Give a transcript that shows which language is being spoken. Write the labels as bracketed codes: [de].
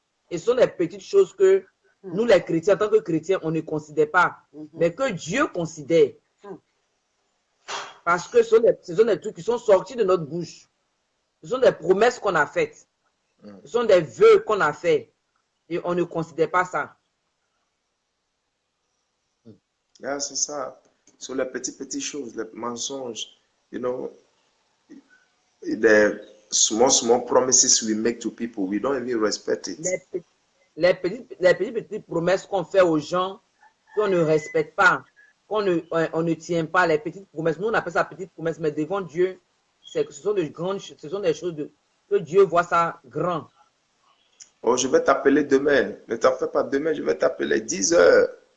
[fr] Et ce sont des petites choses que nous, les chrétiens, en tant que chrétiens, on ne considère pas, mais que Dieu considère. Parce que ce sont des trucs qui sont sortis de notre bouche. Ce sont des promesses qu'on a faites. Ce sont des vœux qu'on a faits. Et on ne considère pas ça. Yeah, c'est ça. Sur les petites choses, les mensonges, [en] you know, the small promises we make to people, we don't even respect it. [fr] Les petites promesses qu'on fait aux gens, qu'on ne respecte pas, on ne tient pas, les petites promesses. Nous, on appelle ça petites promesses, mais devant Dieu, ce sont des choses que Dieu voit ça grand. Oh, je vais t'appeler demain. Ne t'en fais pas, demain, je vais t'appeler 10 heures.